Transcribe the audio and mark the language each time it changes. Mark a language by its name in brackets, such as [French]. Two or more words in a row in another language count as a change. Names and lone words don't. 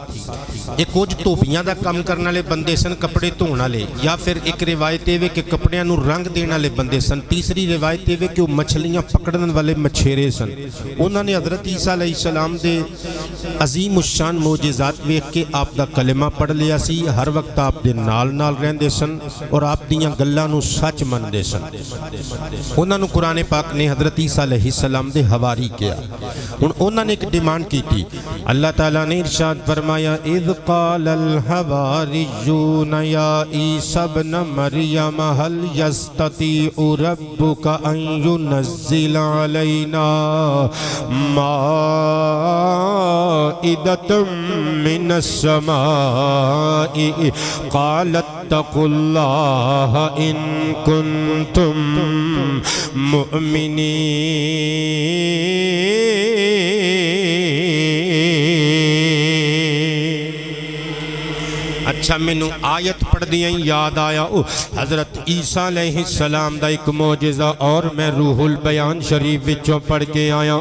[Punjabi] ایک کچھ توپیاں دا کام کرنے والے بندے سن، کپڑے دھونے والے، یا پھر ایک روایت ہے کہ کپڑیاں نو رنگ دینے والے بندے سن۔ تیسری روایت ہے کہ وہ مچھلیاں پکڑنے والے مچھیرے سن۔ انہوں نے حضرت عیسیٰ علیہ السلام دے عظیم الشان معجزات ویکھ کے آپ دا کلمہ پڑھ لیا سی، ہر وقت آپ دے نال نال رہندے سن اور آپ دیاں گلاں نو سچ مندے سن۔ انہوں نے قرآن پاک نے حضرت عیسیٰ علیہ السلام دے حواری کیا۔ [Urdu] انہوں نے ایک ڈیمانڈ کی تھی۔ اللہ تعالیٰ نے ارشاد فرمایا [Arabic] اذ قال الحواریون یا عیسی ابن مریم هل یستطیع ربک ان ینزل علینا مائدۃ من السماء قال اتقوا اللہ ان کنتم مؤمنین۔ [Punjabi] اچھا مینوں آیت پڑھ دیاں یاد آیا حضرت عیسیٰ علیہ السلام دا ایک معجزہ اور میں روح البیان شریف وچوں پڑھ کے آیا۔